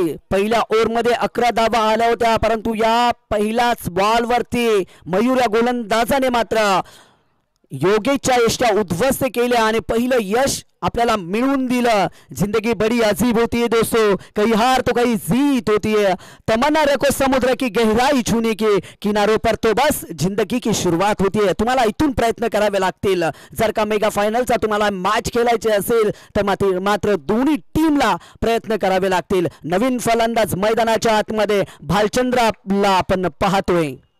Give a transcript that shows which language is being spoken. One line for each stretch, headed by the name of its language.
Marathi: पहिल्या ओव्हरमध्ये 11 धावा आल्या होत्या परंतु या पहिल्याच बॉलवरती मयूर या गोलंदाजाने मात्र योगेशच्या यष्ट्या उद्ध्वस्त केल्या आणि पहिलं यश आपल्याला मिळवून दिलं।
Hindi: जिंदगी बड़ी अजीब होती है दोस्तों, कहीं हार तो कहीं जीत होती है। तमन्ना रखो समुद्र की गहराई छूने की, किनारों पर तो बस जिंदगी की सुरुवात होती है।
Marathi: तुम्हाला इथून प्रयत्न करावे लागतील। जर का मेगा फायनलचा तुम्हाला मॅच खेळायचे असेल तर मात्र दोन्ही टीमला प्रयत्न करावे लागतील। नवीन फलंदाज मैदानाच्या आतमध्ये भालचंद्रला आपण पाहतोय।